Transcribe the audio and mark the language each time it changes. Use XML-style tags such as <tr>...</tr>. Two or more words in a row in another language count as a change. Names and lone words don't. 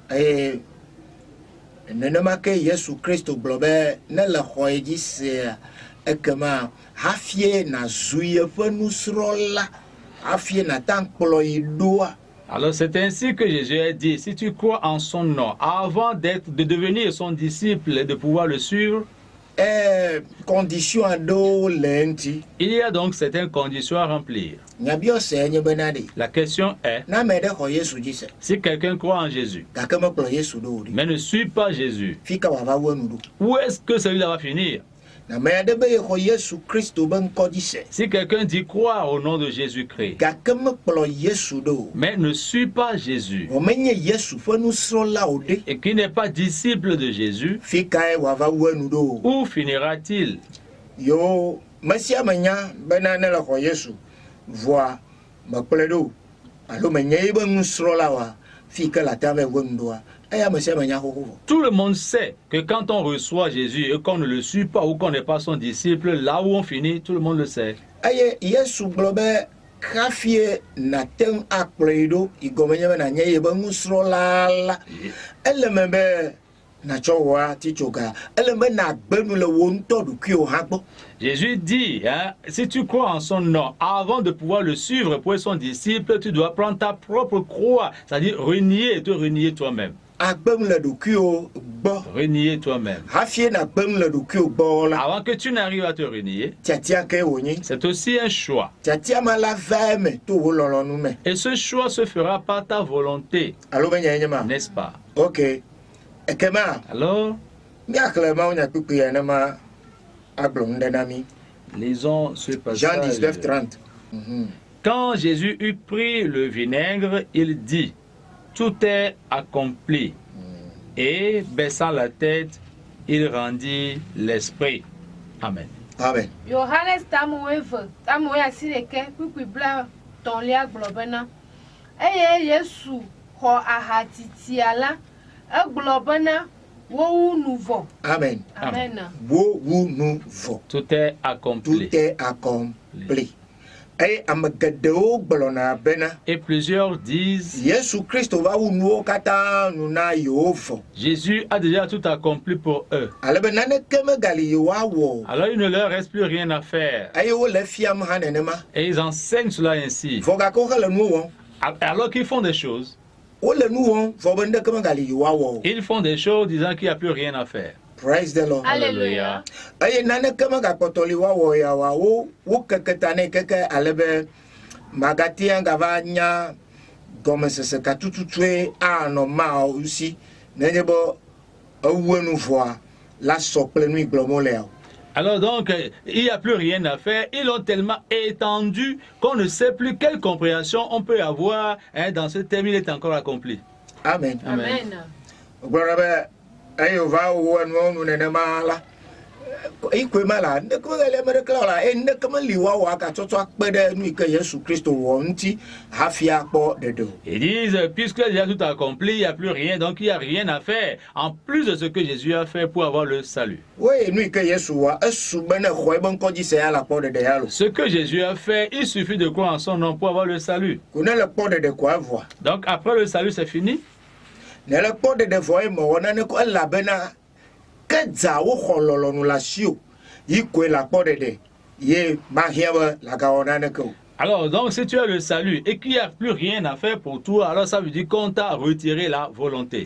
<fr>Alors c'est ainsi que Jésus a dit, si tu crois en son nom, avant de devenir son disciple et de pouvoir le suivre, il y a donc certaines conditions à remplir. La question est, si quelqu'un croit en Jésus, mais ne suit pas Jésus, où est-ce que celui-là va finir?</fr> <ee>na me aɖe be yexɔ Yesu Kristo be ŋkɔ dzi se.</ee> <fr>Si quelqu'un dit croire au nom de Jésus-Christ,</fr> <ee>Gake mekplɔ Yesu ɖo o.</ee> <fr>mais ne suit pas Jésus,</fr> <ee>Womenye Yesu ƒe nusrɔ̃la o ɖe.</ee> <fr>et qui n'est pas disciple de Jésus,</fr> <ee>Fi kae wòava wu enu ɖo o.</ee> <fr>où finira-t-il?</fr> <ee>Yo me sia me nya bena ne le xɔ Yesu vɔa mekplɔe ɖo alo menye ye be nusrɔ̃la oa fi ke le ate va wu enu ɖoa eya me sia me nya xoxo vɔ.</ee> <fr>Tout le monde sait que quand on reçoit Jésus et qu'on ne le suit pas ou qu'on n'est pas son disciple, là où on finit, tout le monde le sait.</fr> <ee>Eye Yesu gblɔ be kafie nate ŋu akplɔe ɖo yi gɔme nye be nanye ye be nusrɔ̃la la ele me be natsɔ wɔa titsoga ele be nagbe nu le wo ŋutɔ ɖokuiwo hã gbɔ.</ee> <fr>Jésus dit, hein, si tu crois en son nom, avant de pouvoir le suivre pour être son disciple, tu dois prendre ta propre croix, c'est-à-dire renier et te renier toi-même.</fr> <ee>Agbe nu le ɖokuiwo gbɔ.</ee> <fr>Renier toi-même.</fr> <ee>Hafie nagbe nu le ɖokuiwo gbɔ la</ee> <fr>Avant que tu n'arrives à te renier,</fr> <ee>tiatia ke wonye.</ee> <fr>c'est aussi un choix.</fr> <ee>Tiatia ma la va eme to wo lɔlɔnu me.</ee> <fr>Et ce choix se fera par ta volonté,</fr> <ee>Alo be nye ma.</ee> <fr>n'est-ce pas?</fr> <ee>Ok. Ekema</ee> <fr>Alors,</fr> <ee>miaxlẽ mawu nyakpikpi ya ne ma agblɔ nu ɖe na mi.</ee> <fr>lisons ce Jean passage. 19:30. Quand Jésus eut pris le vinaigre, il dit, tout est accompli. Et baissant la tête, il rendit l'esprit. Amen. Amen.</fr> <ee>Yohanes tamueve asi ɖeke kpikpi bla tɔ̃lia gblɔ bena eye Yesu xɔ ahatitia la egblɔ bena wowu nu vɔ. Amen. Amen. Wo wu nu vɔ.</ee> <fr>Tout est accompli. Tout est accompli.</fr> <ee>Eye ame geɖewo gblɔna bena</ee> <fr>Et plusieurs disent,</fr> <ee>Yesu Kristo va wu nuwo katã nu na yewo vɔ.</ee> <fr>Jésus a déjà tout accompli pour eux.</fr> <ee>Ale be naneke megali yewoawɔ o.</ee> <fr>Alors il ne leur reste plus rien à faire.</fr> <ee>Eye wole fiam hã nenema.</ee> <fr>Et ils enseignent cela ainsi.</fr> <ee>Vɔ gake wo hele nuwo wɔm.</ee> <fr>Alors qu'ils font des choses,</fr> <ee>Wole nu wɔm vɔ be ndeke megali yewoawɔ o.</ee> <fr>ils font des choses disant qu'il n'y a plus rien à faire.</fr> <en>Praise the Lord.</en> <fr>Alléluia.</fr> <ee>Eye naneke megakpɔtɔli woawɔ ya wa wo keke ta ne keke ale be magatia gava nya gɔmesese katututue anɔ ma o si nenye be ewu enu vɔa la sɔ kple nu gblɔm wole o.</ee> <fr>Alors donc, il n'y a plus rien à faire. Ils l'ont tellement étendu qu'on ne sait plus quelle compréhension on peut avoir, hein, dans ce terme, il est encore accompli. Amen. Amen.</fr> <ee>Gblɔ be eye wova wo enuwo nu nenema la ikwe ma la ndeke megali ame ɖeke la o la eye ndeke meli woawɔ agatsɔtsɔ akpe ɖe nu yi ke Yesu Kristo wɔ ŋuti hafi akpɔ ɖeɖe o.</ee> <fr>Ils disent, puisque déjà tout accompli, il n'y a plus rien, donc il n'y a rien à faire, en plus de ce que Jésus a fait pour avoir le salut.</fr> <ee>Woye nu yi ke Yesu wɔa esu be ne xɔ ebe ŋkɔdzi se ya le kpɔ ɖeɖe ya lo.</ee> <fr>Ce que Jésus a fait, il suffit de croire en son nom pour avoir le salut.</fr> <ee>Ko ne le kpɔ ɖeɖe ko evɔa.</ee> <fr>Donc après le salut, c'est fini.</fr> <ee>Ne le kpɔ ɖeɖe vɔ ye mewɔ nane ko elabena ke dza woxɔ lɔlɔnu le asi o yi koe le kpɔ ɖeɖe ye mahiã be lagawɔ naneke o.</ee> <fr>Alors, donc, si tu as le salut et qu'il n'y a plus rien à faire pour toi, alors ça veut dire qu'on t'a retiré la volonté.</fr>